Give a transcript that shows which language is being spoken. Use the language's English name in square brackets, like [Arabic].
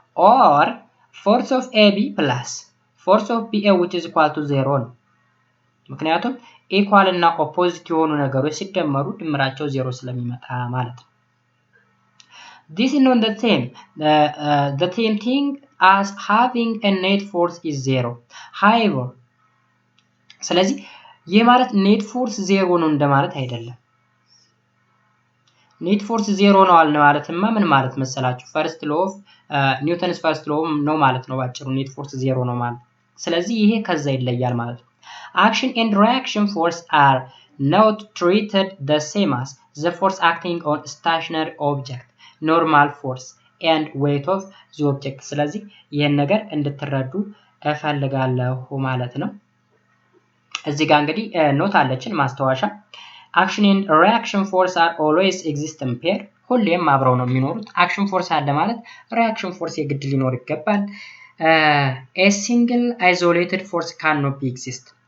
[English] Or force of AB plus force of BA which is equal to 0 [Amharic] ነው። ምክንያቱም [English] equal እና opposite [Amharic] የሆኑ ነገሮች ሲደመሩ ድምራቸው 0 ስለሚመጣ ማለት ነው። [English] This is not the same thing as having a net force is 0. [Amharic] However, ስለዚህ ይህ ማለት net force 0 ነው እንደማለት አይደለም። net force 0 ነው አልን ማለትማ ምን ማለት መሰላችሁ? [English] first law of ኒውተንስ first law [Amharic] ነው ማለት ነው ባጭሩ net force 0 ነው ማለት። ስለዚህ ይሄ ከዛ ይለያል ማለት ነው። [English] Action and reaction force are not treated the same as the force acting on stationary object, normal force and weight of the object. [Amharic] ስለዚህ ይሄን ነገር እንድትረዱ እፈልጋለሁ ማለት ነው። እዚህ ጋር እንግዲህ ኖት አለችን ማስተዋሻ። [English] Action and reaction force are always exist in pair. [Amharic] ሁሌም አብረው ነው የሚኖሩት። action force አለ ማለት reaction force የግድ ሊኖር ይገባል። [English] A single isolated force cannot be exist.